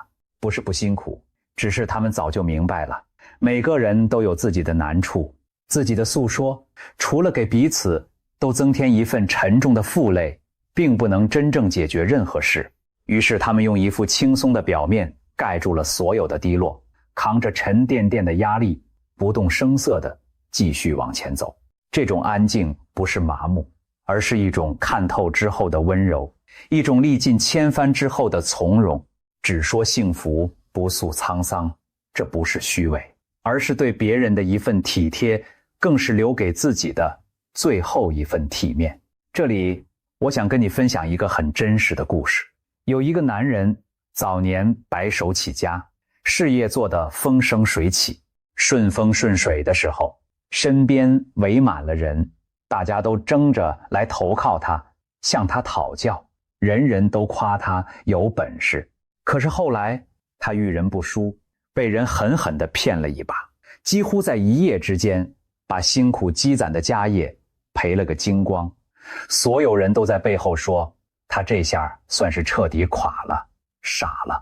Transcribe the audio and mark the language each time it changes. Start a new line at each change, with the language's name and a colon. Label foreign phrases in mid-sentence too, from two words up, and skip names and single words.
Chinese: 不是不辛苦，只是他們早就明白了，每個人都有自己的難處，自己的訴說，除了給彼此都增添一份沉重的負累，並不能真正解決任何事。於是他們用一副輕鬆的表面蓋住了所有的低落，扛着沉甸甸的壓力，不动聲色地繼續往前走。這種安靜不是麻木，而是一種看透之後的溫柔，一種歷盡千帆之後的從容。只說幸福，不訴滄桑，這不是虛偽，而是對別人的一份體貼，更是留給自己的最後一份體面。這裡我想跟你分享一個很真實的故事。有一個男人早年白手起家，事業做得風生水起，順風順水的時候，身邊圍滿了人，大家都爭着來投靠他，向他討教，人人都誇他有本事。可是後來他遇人不淑，被人狠狠地騙了一把，幾乎在一夜之間把辛苦積攢的家業賠了個精光。所有人都在背後說他這下算是徹底垮了，傻了。